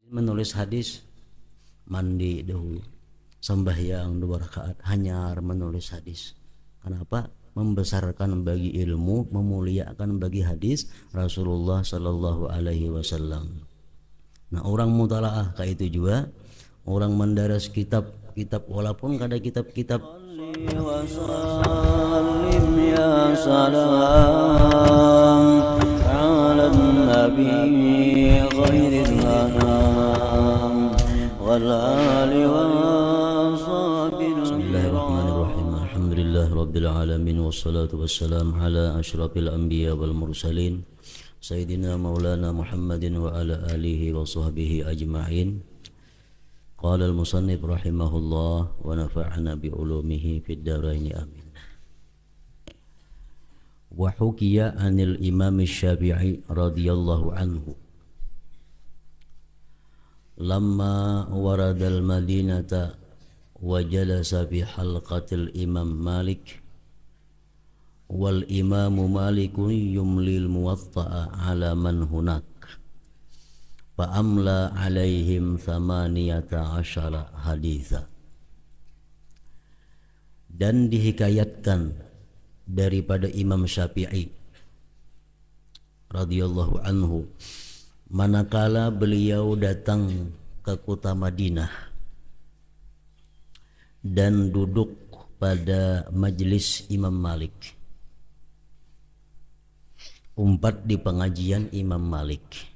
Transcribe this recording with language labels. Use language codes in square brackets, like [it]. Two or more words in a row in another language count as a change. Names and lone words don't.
[bjn] Menulis hadis mandi dahulu, sembahyang 2 rakaat, hanyar menulis hadis. Kenapa? Membesarkan bagi ilmu, memuliakan bagi hadis Rasulullah [ar] صلى الله عليه وسلم. [bjn] Nah, orang mutalaah kayak itu juga, orang mendaras kitab-kitab walaupun kada kitab-kitab. [ar] وسلم يا سلام على نبي خير الأنام والآل وصحبه. بسم الله الرحمن الرحيم. الحمد لله رب العالمين والصلاة والسلام على أشرف الأنبياء والمرسلين سيدنا مولانا محمد وعلى آله وصحبه أجمعين. قال المصنف رحمه الله ونفعنا بعلومه في الدارين آمين. وحكي عن الإمام الشافعي رضي الله عنه لما ورد المدينة وجلس في حلقة الإمام مالك والإمام مالك يملي الموطأ على من هناك فأملى عليهم 18 حديثا. [bjn] Dan dihikayatkan daripada Imam Syafi'i [ar] رضي الله عنه [bjn] manakala beliau datang ke kota Madinah dan duduk pada majlis Imam Malik, umpat di pengajian Imam Malik.